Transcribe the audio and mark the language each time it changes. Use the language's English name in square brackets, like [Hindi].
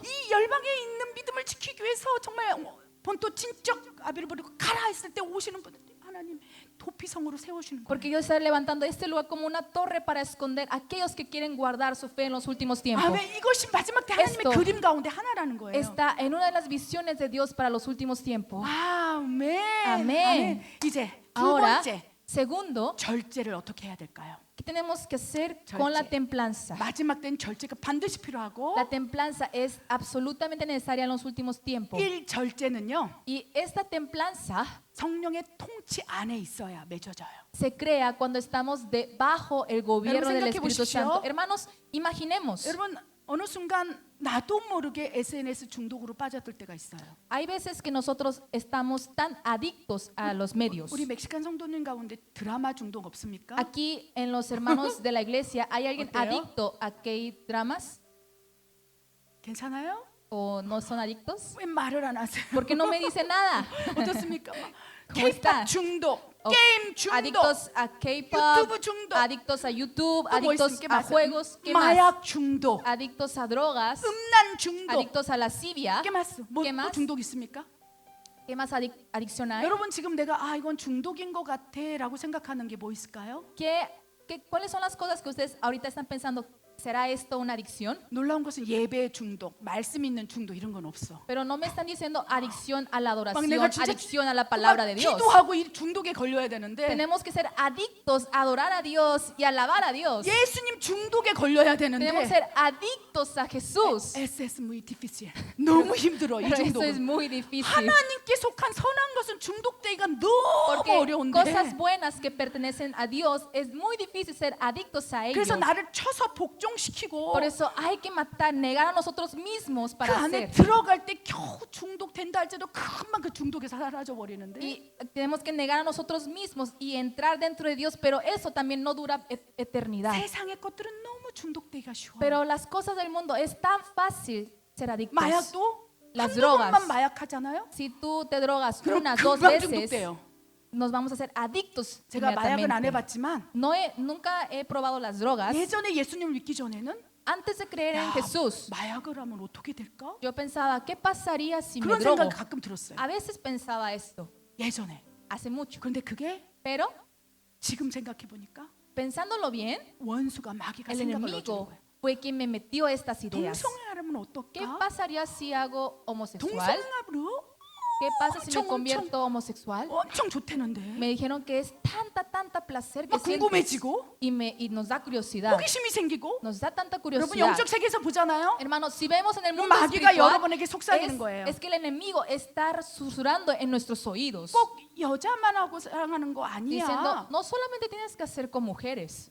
[Korean] 이 열방에 있는 믿음을 지키기 위해서 정말 본토 진적 아비를 버리고 가라 했을 때 오시는 분들 하나님 도피성으로 세우시는 거예요. [Spanish] Porque Dios está levantando este lugar como una torre para esconder a aquellos que quieren guardar su fe en los últimos tiempos. [Korean] 아멘. 이것이 마지막 때 하나님의 [Spanish] Esto [Korean] 그림 가운데 하나라는 거예요. [Spanish] Está en una de las visiones de Dios para los últimos tiempos. [Korean] 아멘. 아멘. 이제 두 [Spanish] Ahora, [Korean] 번째 [Spanish] segundo, [Korean] 절제를 어떻게 해야 될까요? [Spanish] ¿qué tenemos que hacer con la [Korean] 절제. [Spanish] templanza? [Korean] 마지막 때는 절제가 반드시 필요하고 [Spanish] La templanza es absolutamente necesaria en los últimos tiempos. [Korean] 일 절제는요. [Spanish] Y esta templanza [Korean] 성령의 통치 안에 있어야 맺어져요. [Spanish] se crea cuando estamos debajo el gobierno del [Korean] 생각해 [Spanish] Espíritu [Korean] 보십시오. [Spanish] Santo. Hermanos, imaginemos. [Korean] 여러분 어느 순간 나도 모르게 SNS 중독으로 빠져들 때가 있어요. [Spanish] Hay veces que nosotros estamos tan adictos a los medios. [Korean] 우리 멕시칸 성도님 가운데 드라마 중독 없습니까? [Spanish] Aquí en los hermanos de la iglesia, ¿hay alguien ¿Oteo? adicto a K-dramas? [Korean] 괜찮아요? [Spanish] ¿O no son adictos? [Korean] 왜 말을 안 하세요? [Spanish] ¿Por qué no me dice nada? [Korean] 어떻습니까? [Spanish] ¿Cómo está? [Korean] K-pop 중독, [Spanish] O [Korean] 게임 중독, [Spanish] adictos a K-pop, [Korean] 유튜브 중독, [Spanish] adictos a YouTube, [Korean] 또 뭐 [Spanish] adictos [Korean] 있습니까? [Spanish] a juegos, ¿qué más? [Korean] 마약 중독, [Spanish] Adictos a drogas, [Korean] 음란 중독, [Spanish] adictos a lascivia, ¿qué más? [Korean] 뭐 [Spanish] ¿Qué más? [Korean] 중독 있습니까? [Spanish] ¿qué más adicción hay? [Korean] 여러분 지금 내가 이건 중독인 것 같아라고 생각하는 게 뭐 있을까요? [Spanish] ¿Cuáles son las cosas que ustedes ahorita están pensando? ¿Será esto una adicción? [Korean] 놀라운 것은 예배 중독, 말씀 있는 중독 이런 건 없어. [Spanish] Pero no me están diciendo adicción a la [Korean] 막 [Spanish] adoración, [Korean] 내가 진짜 [Spanish] adicción a la palabra de Dios. [Korean] 기도하고 이 중독에 걸려야 되는데 [Spanish] Tenemos que ser adictos a adorar a Dios y alabar a Dios. [Korean] 예수님 중독에 걸려야 [Spanish] Tenemos que [Korean] 되는데 [Spanish] ser adictos a Jesús. SS muy difícil. [Korean] 너무 힘들어 이 [Spanish] Pero eso es [Korean] 중독은. [Spanish] muy difícil. [Korean] 하나님께 속한 선한 것은 중독되기가 너무 [Spanish] Porque [Korean] 어려운데. [Spanish] cosas buenas que pertenecen a Dios es muy difícil ser adictos a ellos. [Korean] 그래서 나를 쳐서 복종시키고 [Spanish] Por eso hay que matar, negar a nosotros mismos [Korean] 그 [Spanish] para [Korean] 안에 [Spanish] hacer. [Korean] 들어갈 때 겨우 중독된다 할지라도 금방 그 중독에서 사라져 버리는데. [Spanish] Y tenemos que negar a nosotros mismos y entrar dentro de Dios, pero eso también no dura eternidad. [Korean] 세상의 것들은 너무 중독되기가 쉬워. [Spanish] Pero las cosas del mundo es tan fácil ser adictos. [Korean] 마약도 [Spanish] Las [Korean] 한두 [Spanish] drogas. [Korean] 번만 마약하잖아요. [Spanish] Si tú te drogas [Korean] 그럼 [Spanish] una, dos [Korean] 금방 [Spanish] veces, [Korean] 중독돼요. [Spanish] nos vamos a hacer adictos [Korean] 제가 마약은 안 [Spanish] inmediatamente. [Korean] 해봤지만 [Spanish] Nunca he probado las drogas. [Korean] 예전에 예수님을 믿기 전에는 [Spanish] Antes de creer en [Korean] 야, [Spanish] Jesús, [Korean] 마약을 하면 어떻게 될까? [Spanish] yo pensaba, ¿qué pasaría si me [Korean] 그런 [Spanish] drogo? [Korean] 생각 가끔 들었어요. [Spanish] A veces pensaba esto, [Korean] 예전에. [Spanish] hace mucho. [Korean] 그런데 그게 [Spanish] Pero [Korean] 지금 생각해 보니까 [Spanish] pensándolo bien, [Korean] 원수가 마귀가 [Spanish] el [Korean] 생각을 넣어주는 [Spanish] enemigo [Korean] 거예요. [Spanish] fue quien me metió estas ideas. [Korean] 동성애하면 [Spanish] ¿Qué [Korean] 어떨까? [Spanish] pasaría si hago homosexual? [Korean] 동성애하면 [Spanish] ¿Qué pasa si me [Korean] 엄청, [Spanish] convierto homosexual? [Korean] 엄청 좋다는데 [Spanish] Me dijeron que es tanta placer que [Korean] 막 [Spanish] sientes [Korean] 궁금해지고 [Spanish] y nos da curiosidad. [Korean] 호기심이 생기고 [Spanish] Nos da tanta [Korean] 여러분 [Spanish] curiosidad. [Korean] 영적 세계에서 보잖아요. [Spanish] Hermanos, si vemos en el [Korean] 그럼 [Spanish] mundo [Korean] 마귀가 [Spanish] espiritual, [Korean] 여러분에게 속삭이는 거예요. [Spanish] es que el enemigo está susurrando en nuestros oídos, [Korean] 꼭 여자만 하고 사랑하는 거 [Spanish] diciendo, [Korean] 아니야. [Spanish] no solamente tienes que hacer con mujeres,